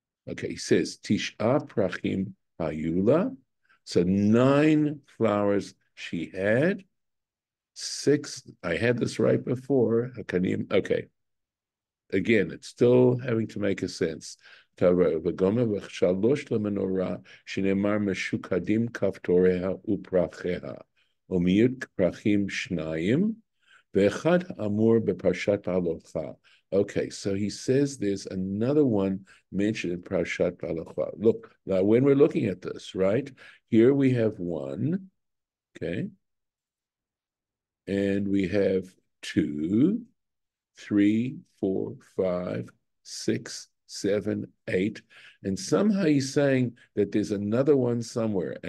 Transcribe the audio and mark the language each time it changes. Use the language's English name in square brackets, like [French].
[English] Okay, he says [Hebrew] tish'a prachim hayula. [English] So 9 flowers she had. 6. I had this right before. Okay. Again, it's still having to make a sense. [Hebrew] ושלוש למנורה שנאמר משוקדים כפתוריה ופרחיה, ומיעוט פרחים 2, ואחד אמור בפרשת הלכה. [English] Okay, so he says there's another one mentioned in Parshat Halacha. Look, now when we're looking at this, right? Here we have 1, okay? And we have 2, 3, 4, 5, 6, 7, 8, and somehow he's saying that there's another one somewhere.